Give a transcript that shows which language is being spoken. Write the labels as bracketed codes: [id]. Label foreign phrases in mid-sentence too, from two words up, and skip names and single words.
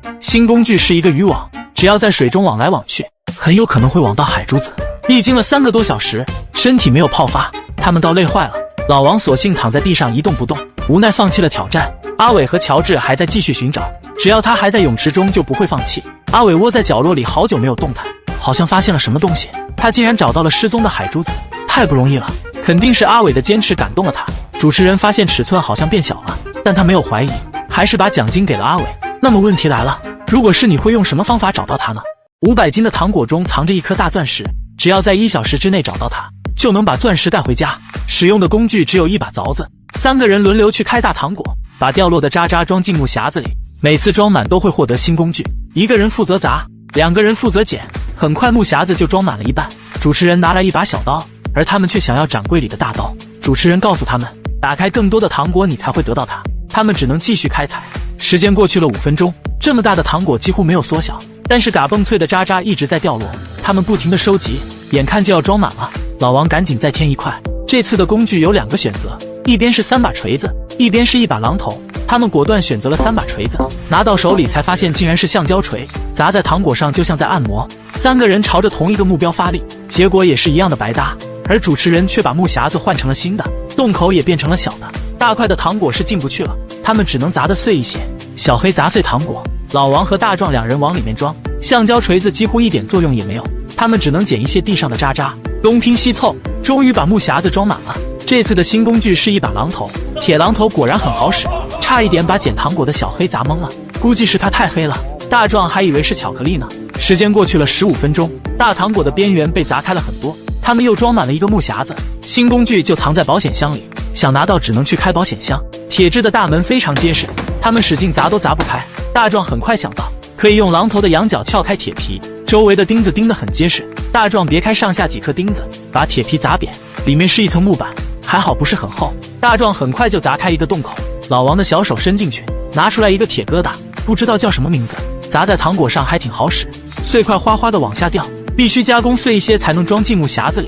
[zh] 新工具是一個漁網，只要在水中網來網去，很有可能會網到海珠子。歷經了3個多小時，身體沒有泡發，他們到累壞了。老王索性躺在地上一動不動，無奈放棄了挑戰。阿偉和喬治還在繼續尋找，只要他還在泳池中就不會放棄。阿偉窩在角落裡好久沒有動彈，好像發現了什麼東西，他竟然找到了失蹤的海珠子，太不容易了，肯定是阿偉的堅持感動了他。主持人發現尺寸好像變小了，但他沒有懷疑，還是把獎金給了阿偉。那麼問題來了，如果是你會用什麼方法找到它呢？500斤的糖果中藏着一顆大鑽石，只要在1小时之內找到它，就能把鑽石帶回家。使用的工具只有一把凿子 ，3個人輪流去開大糖果，把掉落的渣渣裝進木匣子裡，每次裝滿都會獲得新工具。1個人負責砸，2個人負責撿，很快木匣子就裝滿了一半。主持人拿來一把小刀，而他們卻想要展櫃裡的大刀。主持人告訴他們，打開更多的糖果你才會得到它，他們只能繼續開採。時間過去了5分鐘，這麼大的糖果幾乎沒有縮小，但是嘎嘣脆的渣渣一直在掉落，他們不停地收集，眼看就要裝滿了。老王趕緊再添一塊。這次的工具有2個選擇，一邊是3把錘子，一邊是1把榔頭。他們果斷選擇了3把錘子，拿到手裡才發現竟然是橡膠錘，砸在糖果上就像在按摩。3個人朝着同一個目標發力，結果也是一樣的白搭。而主持人卻把木匣子換成了新的，洞口也变成了小的，大塊的糖果是進不去了，他們只能砸得碎一些。小黑砸碎糖果，老王和大壯2人往裡面裝，橡膠錘子幾乎一點作用也沒有，他們只能撿一些地上的渣渣，東拼西湊，終於把木匣子裝滿了。這次的新工具是1把榔頭，鐵榔頭果然很好使，差一點把撿糖果的小黑砸懵了，估計是他太黑了，大壯還以為是巧克力呢。時間過去了15分鐘，大糖果的邊緣被砸開了很多，他們又裝滿了一個木匣子，新工具就藏在保險箱裡，想拿到只能去開保險箱。鐵質的大門非常結實，他們使勁砸都砸不開。大壯很快想到，可以用榔頭的羊角撬開鐵皮，周圍的釘子釘得很結實。大壯別開上下幾顆釘子，把鐵皮砸扁，裡面是一層木板，還好不是很厚。大壯很快就砸開一個洞口，老王的小手伸進去，拿出來一個鐵疙瘩，不知道叫什麼名字，砸在糖果上還挺好使，碎塊嘩嘩的往下掉，必須加工碎一些才能裝進木匣子裡。